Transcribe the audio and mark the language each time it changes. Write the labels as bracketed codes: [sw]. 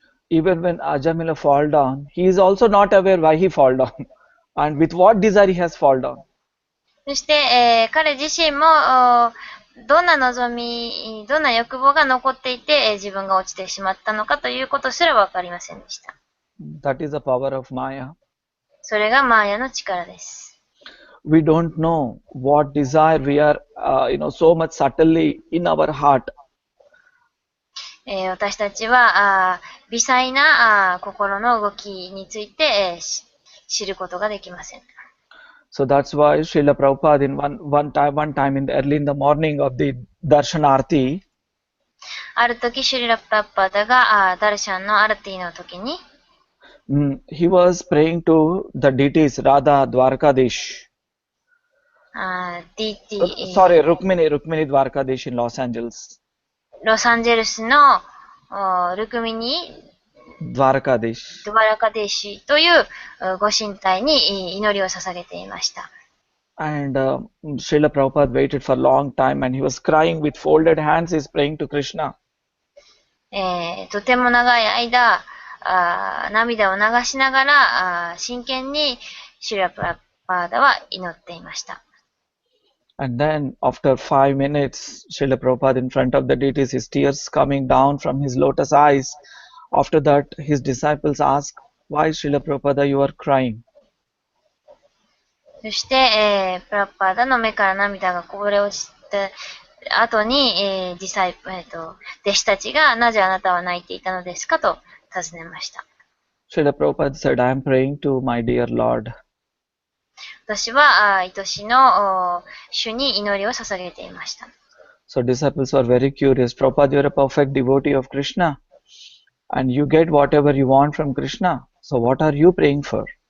[en] Even when Ajamila fall down, he is also not aware why he fall down and with what desire he has fall down. [ja] そして、彼自身もどんな望み、どんな欲望が残っていて、自分が落ちてしまったのかということすらわかりませんでした。 [en] That is the power of Maya. [ja] それがマーヤの力です。 [en] We don't know what desire we are, so much subtly in our heart. [ja] 私たちは微細な心の動きについて、知ることができません。 [en] So that's why Srila Prabhupada in one time early in the morning of the Darshanarti, [ja] ある時、シュリラ・プラッパーダがダルシャンのアルティの時に、 [en] he was praying to the deities Radha Dwarkadish. Sorry, Rukmini Dwarkadish in Los Angeles. [ja] ロサンゼルスのルクミニドワラカデシというご神体に祈りを捧げていました。 [en] And Srila Prabhupada waited for a long time and he was crying with folded hands, he's praying to Krishna. [ja] とても長い間、涙を流しながら真剣にシュリラ・プラッパーダは祈っていました。 [en] And then after 5 minutes, Srila Prabhupada in front of the deities, his tears coming down from his lotus eyes. After that, his disciples asked, why Srila Prabhupada you are crying? [ja] そして、プラッパーダの目から涙がこぼれ落ちた後に、弟子たちがなぜあなたは泣いていたのですかと尋ねました。 [en] Srila Prabhupada said, I am praying to my dear Lord. [ja] 私は愛しの主に祈りを捧げていました。 [en] So disciples were very curious. Prabhupada, you are a perfect devotee of Krishna. And you get whatever you want from Krishna. So what are you praying for?